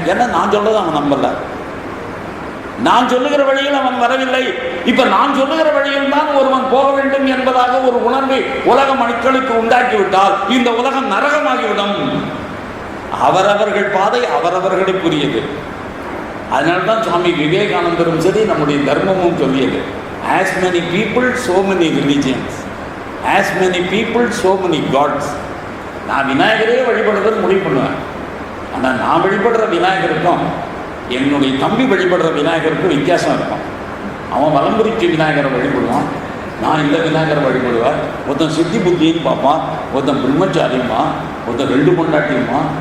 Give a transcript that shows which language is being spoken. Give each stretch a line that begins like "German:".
Tamil: ஏன்னா நான் சொல்றது அவன் நம்பல, நான் சொல்லுகிற வழியில் அவன் வரவில்லை. இப்ப நான் சொல்லுகிற வழியில் தான் ஒருவன் போக வேண்டும் என்பதாக ஒரு உணர்வை உலக மக்களுக்கு உண்டாக்கிவிட்டால் இந்த உலகம் நரகமாகிவிடும். அவரவர்கள் பாதை அவரவர்களுக்குரியது. அதனால்தான் சுவாமி விவேகானந்தரும் சரி நம்முடைய தர்மமும் சொல்லியது,
English: as many people so many religions, as many people so many gods.
Tamil: நான் விநாயகரே வழிபடுறதுன்னு முடிவு பண்ணுவேன். ஆனால் நான் வழிபடுற விநாயகருக்கும் என்னுடைய தம்பி வழிபடுற விநாயகருக்கும் வித்தியாசம் இருக்கும். அவன் வலம்புரிக்கு விநாயகரை வழிபடுவான், நான் இந்த விநாயகரை வழிபடுவேன். ஒருத்தன் சித்தி புத்தின்னு பார்ப்பான், ஒருத்தன் பிரம்மச்சாரியம்மா, ஒருத்தன் 2 பொண்டாட்டியம்மா.